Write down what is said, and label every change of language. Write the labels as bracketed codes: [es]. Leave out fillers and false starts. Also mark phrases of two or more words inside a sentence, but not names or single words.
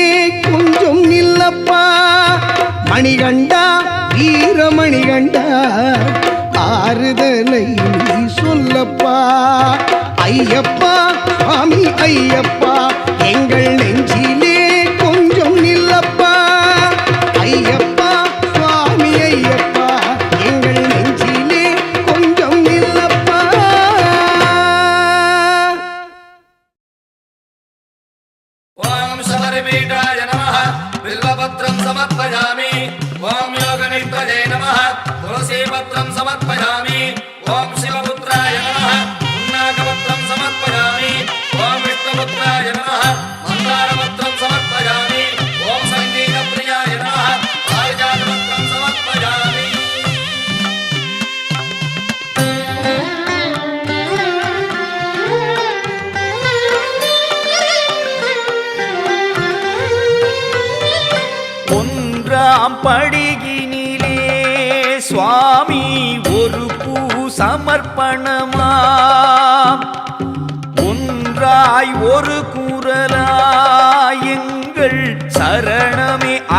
[ta] கொஞ்சம் நில்லப்பா மணிகண்டா வீரமணிகண்டா ஆறுதலை நீ சொல்லப்பா ஐயப்பா சுவாமி ஐயப்பா எங்கள் நெஞ்சிலே கொஞ்சம் நில்லப்பா ஐயப்பா சுவாமி ஐயப்பா எங்கள் நெஞ்சிலே கொஞ்சம் நில்லப்பா [sa] योगपीठाय नमः बिल्वपत्रं समर्पयामि ॐ योगनिष्ठये नमः तुलसीपत्रं समर्पयामि ॐ शिवपुत्राय नमः पुन्नाकपत्रं समर्पयामि ॐ विष्णुपुत्राय नमः मन्दारपत्रं समर्पयामि ॐ सङ्गीतप्रियाय नमः पारिजातपत्रं समर्पयामि [ta] ஒன்றாம் படியினிலே சுவாமி ஒரு பூ சமர்ப்பணமாம் ஒன்றாய் ஒரு குரலாய் எங்கள் சரணமே